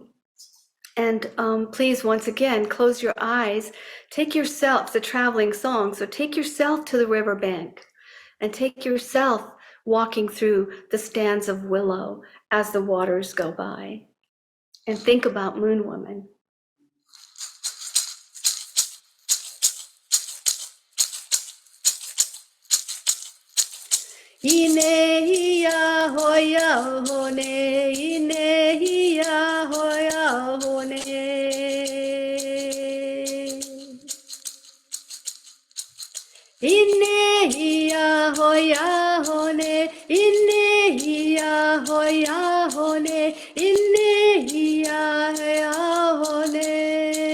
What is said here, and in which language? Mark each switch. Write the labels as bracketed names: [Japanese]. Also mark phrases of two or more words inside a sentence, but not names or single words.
[English] And please, once again, close your eyes. Take yourself, it's a traveling song, so take yourself to the riverbank and take yourself walking through the stands of willow as the waters go by. And think about Moon Woman. Inehiya hoya hone, inehiya hoya hone. Inehiya hoya hone, inehiya hoya hone, inehiya hoya hone.